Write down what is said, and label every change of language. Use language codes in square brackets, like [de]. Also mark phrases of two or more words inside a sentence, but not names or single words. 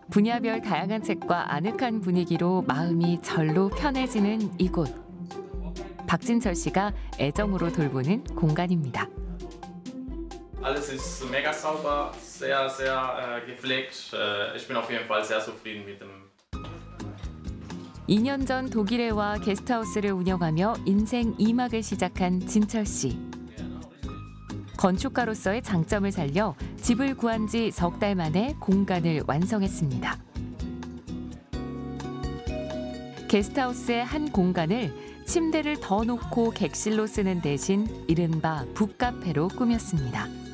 [ko] 분야별 다양한 책과 아늑한 분위기로 마음이 절로 편해지는 이곳. 박진철 씨가 애정으로 돌보는 공간입니다. [de] Alles ist mega sauber, sehr, sehr gepflegt. Ich bin auf jeden Fall sehr zufrieden mit dem. [ko] 2년 전 독일에 와 게스트하우스를 운영하며 인생 2막을 시작한 진철 씨. 건축가로서의 장점을 살려 집을 구한 지 석 달 만에 공간을 완성했습니다. 게스트하우스의 한 공간을 침대를 더 놓고 객실로 쓰는 대신 이른바 북카페로 꾸몄습니다.